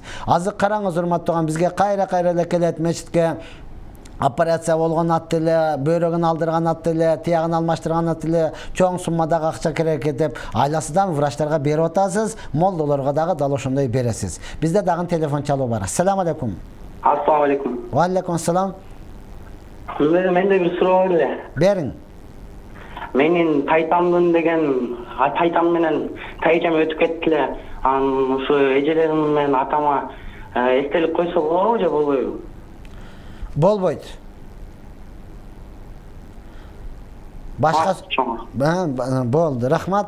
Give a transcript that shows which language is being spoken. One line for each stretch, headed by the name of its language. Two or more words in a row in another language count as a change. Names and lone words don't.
Kyrgyz: Азыр караңыз, урматтуу тууган, бизге кайра эле келет мечитке. Операция болгон ат эле, бөйрөгүн алдырган ат эле, тиягын алмаштырган ат эле, чоң суммадагы акча керек деп айласыдан врачтарга берип атасыз, молдолорго дагы дал ошондой бересиз. Бизде дагы телефон чалуу бар.
Arabic: السلام عليكم. السلام عليكم. وعليكم السلام.
Kyrgyz: Менде бир суроо бар эле. Бериң. Менин тайтамдын деген, тайтам менен тайжам өтүп кетти эле. Анан ушу эжелерим менен атама эстелик койсо болобу же болбойбу? Болбойт. Башка болду, рахмат.